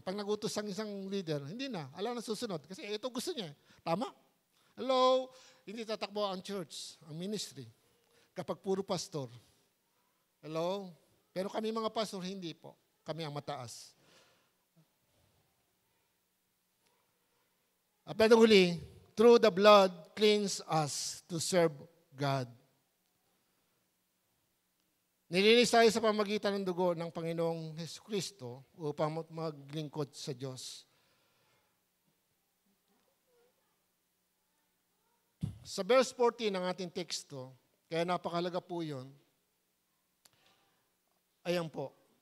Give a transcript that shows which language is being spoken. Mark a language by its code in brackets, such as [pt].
[tl] Pag nagutos ang isang leader, hindi na. Alam na susunod. Kasi ito gusto niya. Tama? Hello? Hindi tatakbo ang church, ang ministry. Kapag puro pastor. Hello? Pero kami mga pastor, hindi po. Kami ang mataas. At huli, [en] through the blood, cleanse us to serve God. [tl] Nilinis tayo sa pamagitan ng dugo ng Panginoong Jesucristo upang maglingkod sa Diyos. Sa verse 14 ng ating teksto, kaya napakalaga po yun, ayan po.